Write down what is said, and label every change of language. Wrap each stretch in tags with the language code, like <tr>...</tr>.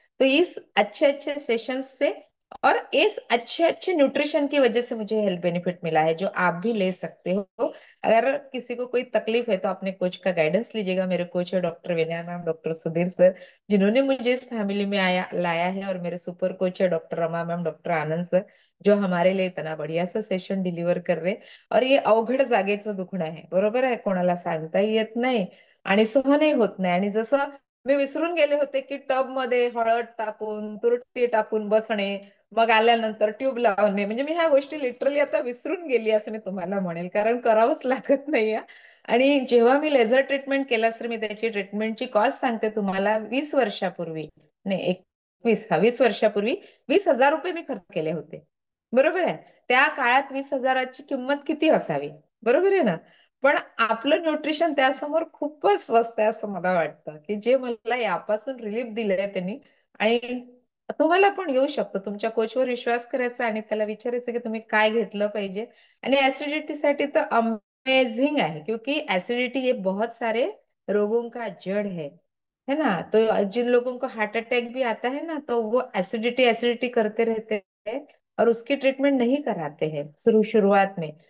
<hi>तो इस अच्छे अच्छे सेशंस से और इस अच्छे अच्छे न्यूट्रिशन की वजह से मुझे हेल्थ बेनिफिट मिला है, जो आप भी ले सकते हो। अगर किसी को कोई तकलीफ है तो अपने कोच का गाइडेंस लीजिएगा। मेरे कोच है डॉक्टर विनय मैम, डॉक्टर सुधीर सर, जिन्होंने मुझे इस फैमिली में लाया है। और मेरे सुपर कोच है डॉक्टर रमा मैम, डॉक्टर आनंद सर, जो हमारे लिए इतना बढ़िया सा सेशन डिलिव्हर कर रहे।</hi> <mr>और ये अवघड जागेचं दुखणं आहे, बरोबर आहे, कोणाला सांगता येत नाही आणि सहनही होत नाही। आणि जसं मी विसरून गेले होते की टब मध्ये हळद टाकून तुरटी टाकून बसणे, मग आल्यानंतर ट्यूब लावणे, म्हणजे मी ह्या गोष्टी लिटरली आता विसरून गेली असं मी तुम्हाला म्हणेल, कारण करावंच लागत नाही. आणि जेव्हा मी लेझर ट्रीटमेंट केला सर, मी त्याची ट्रीटमेंटची कॉस्ट सांगते तुम्हाला. 20 वर्षापूर्वी, नाही 20 वर्षापूर्वी 20,000 रुपये मी खर्च केले होते, बरोबर आहे. त्या काळात 20,000ची किंमत किती असावी, बरोबर आहे ना. पण आपलं न्यूट्रिशन त्यासमोर खूपच स्वस्त आहे असं मला वाटतं, की जे मला यापासून रिलीफ दिलंय त्यांनी. आणि तुम्हाला पण येऊ शकतो, तुमच्या कोचवर विश्वास करायचा आणि त्याला विचारायचं की तुम्ही काय घेतलं पाहिजे. आणि ऍसिडिटी साठी तर</mr> <hi>अमेजिंग है, क्योंकि एसिडिटी ये बहुत सारे रोगों का जड़ है ना। तो जिन लोगों को हार्ट अटैक भी आता है ना, तो वो एसिडिटी एसिडिटी करते रहते हैं और उसकी ट्रीटमेंट नहीं कराते हैं शुरुआत में।</hi>